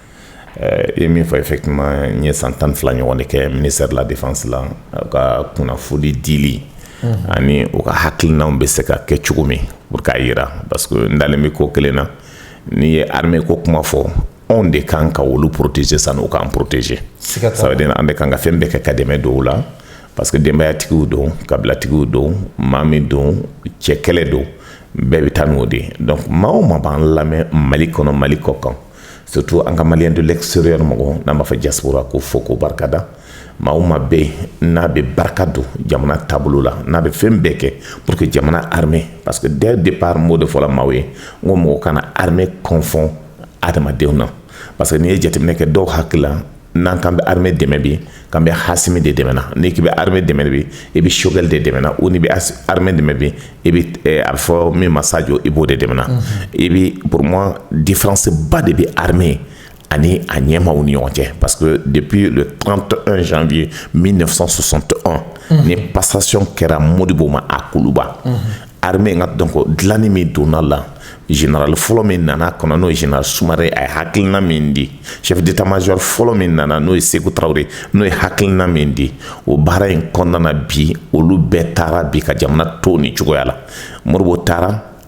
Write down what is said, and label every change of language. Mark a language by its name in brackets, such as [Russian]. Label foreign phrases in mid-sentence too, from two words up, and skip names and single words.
[Bambara] Et min fɔ effectivement n ye san 12 ɲɔgɔn de kɛ [French] ministère de la défense [Bambara] la ka kunnafoni dili ani o ka hakilinaw bɛ se ka kɛ cogo min pour k'a yira [French] parce que [Bambara] n dalen bɛ ko kelen na n'i ye armée ko kuma fɔ anw de kan ka olu protéger sanni o k'an protéger [French] ça veut dire [Bambara] an de kan ka fɛn bɛɛ kɛ ka dɛmɛ don o la [French] parce que [Bambara] denbayatigiw don kabilatigiw don maa min don cɛ kɛlɛ don bɛɛ bɛ taa n'o de ye donc maa o maa b'an lamɛn Mali kɔnɔ Mali kɔ kan [French] surtout en Malien de l'extérieur [Bambara] mɔgɔ n'a ma fɔ diaspora ko fo ko barkada maa o maa bɛ yen n'a bɛ barika don jamana taabolo la n'a bɛ fɛn bɛɛ kɛ [French] pour que [Bambara] jamana armée [French] parce que dès le départ [Bambara] n b'o de fɔla maaw ye n ko mɔgɔ kana armée confond adamadenw na [French] parce que [Bambara] n'i ye jateminɛ kɛ dɔw hakili la n'an kan bɛ armée dɛmɛ bi k'an bɛ Hasimi de dɛmɛ na n'i k'i bɛ armée dɛmɛ bi i bɛ Choguel de dɛmɛ na ou n'i bɛ armée dɛmɛ bi i bɛ a bɛ fɔ min ma Sadio i b'o de dɛmɛ na i bɛ [French] pour moi différence [Bambara] ba de bɛ armée ani a ɲɛmaaw ni ɲɔgɔn cɛ [French] parce que depuis le 31 janvier [Bambara] 1961 ni passation kɛra Modibo ma a Kuluba armée nka donc dilanni min donna la général fɔlɔ min nana kɔnɔ n'o ye général Soumaré a ye hakilina min di [French] chef d'état-major [Bambara] fɔlɔ min nana n'o ye Sékou Traoré n'o ye hakilina min di o baara in kɔnɔna na bi olu bɛɛ taara bi ka jamana to ni cogoya la Modibo